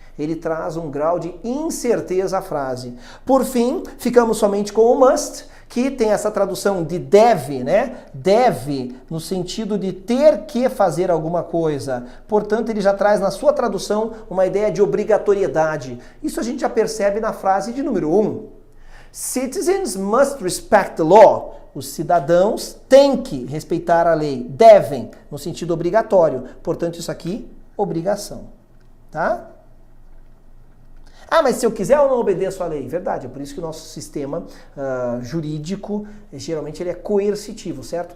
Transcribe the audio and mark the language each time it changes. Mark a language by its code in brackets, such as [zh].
[pt] Ele traz um grau de incerteza à frase. Por fim, ficamos somente com o must, que tem essa tradução de deve, né? Deve no sentido de ter que fazer alguma coisa. Portanto, ele já traz na sua tradução uma ideia de obrigatoriedade. Isso a gente já percebe na frase de número 1. [en] Citizens must respect the law. [pt] Os cidadãos têm que respeitar a lei. Devem, no sentido obrigatório. Portanto, isso aqui, obrigação. Tá? Ah, mas se eu quiser eu não obedeço à lei. Verdade, é por isso que o nosso sistema jurídico, geralmente ele é coercitivo, certo?